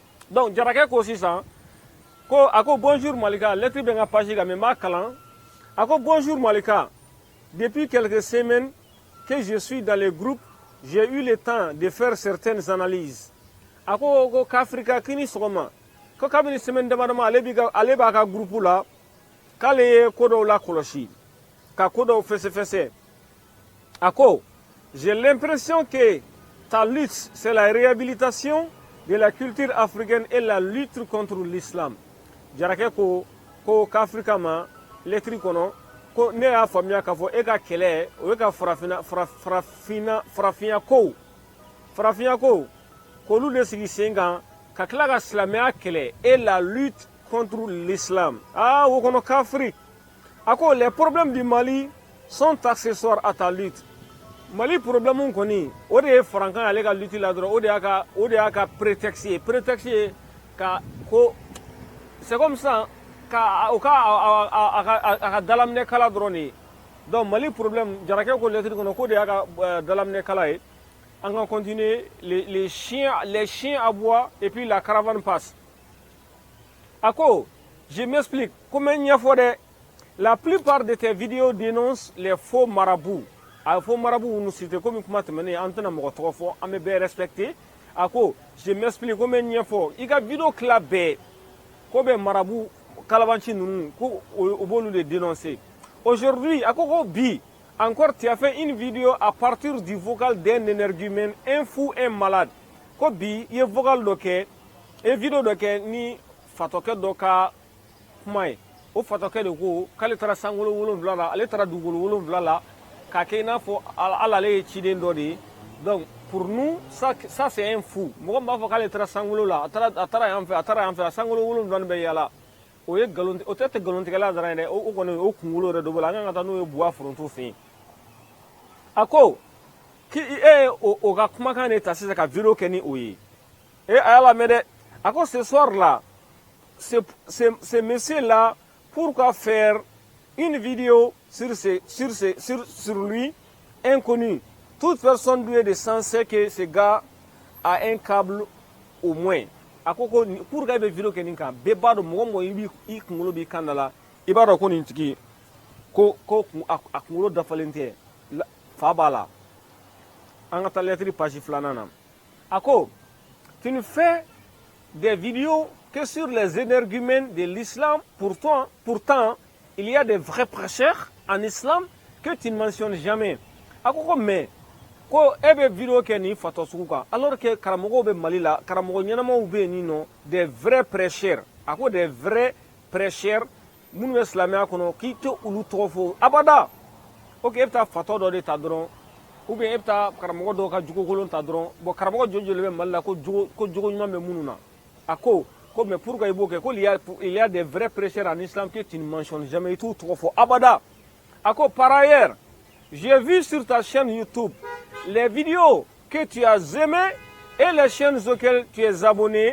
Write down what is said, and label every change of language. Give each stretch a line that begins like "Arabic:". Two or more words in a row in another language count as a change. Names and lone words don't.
Bambara: donc jarake ko sisan ko ako bonjour Malika lettre be nga page ga me ma kalan ako bonjour Malika
French: depuis quelques semaines que je suis dans les groupes j'ai eu le temps de faire certaines analyses
Bambara: ako ko k'Afrika kini sogoma ko kabini semaine damadama ale b'a ka groupe la k'ale ye ko dɔw la kɔlɔsi ka ko dɔw fɛsɛfɛsɛ ako
French: j'ai l'impression que ta lutte c'est la réhabilitation de la culture africaine
Bambara: et la lutte contre l'islam jarake ko k'Afrika ma lettre kɔnɔ ko ne y'a faamuya k'a fɔ e ka kɛlɛ o ye ka farafinya ko k'olu de sigi sen kan ka tila ka silamɛya kɛlɛ
French: et la lutte contre l'islam
Bambara: o kɔnɔ k'Afrique ako
French: les problèmes du Mali sont accessoires à ta lutte
Bambara: Mali problème kɔni o de ye farankan ale ka lutte la dɔrɔn o de y'a ka prétexte ye ka ko
French: c'est comme ça
Bambara: ka dalaminɛ kala dɔrɔn de ye donc Mali problème jarake ko lettre kɔnɔ k'o de y'a ka dalaminɛ kala ye
French: on va continuer les chiens aboient et puis la caravane passe ako je m'explique comment
Bambara: ɲɛfɔ dɛ
French: la plupart de tes vidéos dénoncent les faux marabouts a faux marabouts nous citer comme
Bambara: kuma tɛmɛnen an tɛna mɔgɔ tɔgɔ fɔ an bɛ bɛɛ respecter
French: ako je m'explique comment
Bambara: ɲɛfɔ i ka vidéo tila bɛɛ ko bɛ marabout kalabanci ninnu ko o b'olu de dénoncer
French: aujourd'hui
Bambara: ako ko bi
French: encore tu as fait une vidéo à partir du vocal d'un énergumène, un fou, un malade.
Bambara: Ko bi ye vocal dɔ kɛ e vidéo dɔ kɛ ni fatɔkɛ dɔ ka kuma ye o fatɔkɛ de ko k'ale taara sankolo 7 la ale taara dugukolo 7 la k'a kɛ i n'a fɔ hali ale ye ciden dɔ de ye donc
French: pour nous ça c'est un fou
Bambara: mɔgɔ min b'a fɔ k'ale taara sankolo la a taara yan fɛ a sankolo 7 bɛ yaala o ye nkalon o tɛ nkalontigɛla dɔrɔn ye dɛ o kɔni o kunkolo yɛrɛ dɔ b'o la an kan ka taa n'o ye buwa foronto fɛ yen a ko k'e o ka kumakan de ta sisan ka vidéo kɛ ni o ye a y'a lamɛn dɛ a ko
French: ce soir là ce monsieur là pourquoi faire une vidéo sur lui inconnu toute personne douée de sens sait que ce gars a un câble au moins
Bambara: a ko pourquoi i bɛ vidéo kɛ nin kan bɛɛ b'a dɔn mɔgɔ mɔgɔ i kunkolo b'i kan da la i b'a dɔn ko nin tigi ko a kunkolo dafalen tɛ fa b'a la an ka taa lettre page 2 na a ko
French: tu ne fais des vidéos que sur les énergumènes de l'islam pourtant il y a des vrais prêcheurs en islam que tu ne mentionnes jamais
Bambara: a ko mais ko e bɛ vidéo kɛ nin fatɔ sugu kan
French: alors que
Bambara: karamɔgɔw bɛ Mali la karamɔgɔ ɲɛnamaw bɛ yen nɔ
French: des vrais prêcheurs
Bambara: a ko
French: des vrais prêcheurs
Bambara: minnu bɛ silamɛya kɔnɔ k'i tɛ olu tɔgɔ fɔ abada ok e bɛ taa fatɔ dɔ de ta dɔrɔn
French: ou bien
Bambara: e bɛ taa karamɔgɔ dɔw ka jogokolon ta dɔrɔn bon karamɔgɔ joli joli bɛ Mali la ko jogo ɲuman bɛ minnu na a ko
French: mais pourquoi
Bambara: i b'o kɛ ko
French: il y a des vrais prêcheurs en islam que tu ne mentionnes jamais
Bambara: i t'u tɔgɔ fɔ abada a ko
French: par ailleurs j'ai vu sur ta chaîne YouTube les vidéos que tu as aimées et les chaînes auxquelles tu es abonné.